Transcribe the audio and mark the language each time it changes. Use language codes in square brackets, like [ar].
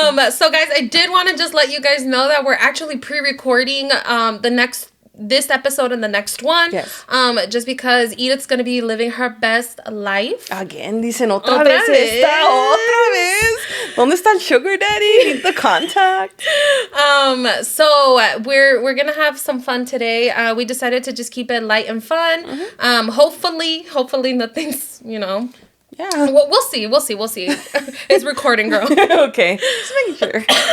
[en] So guys, I did want to just let you guys know that we're actually pre-recording this episode and the next one. Yes. Just because Edith's gonna be living her best life. Again, [es] dicen otra vez otra vez. ¿Dónde está el [en] sugar daddy? Need the contact. So we're gonna have some fun today. We decided to just keep it light and fun. Mm-hmm. Hopefully nothing's, Yeah. we'll see. It's recording, girl. Okay. Just making sure.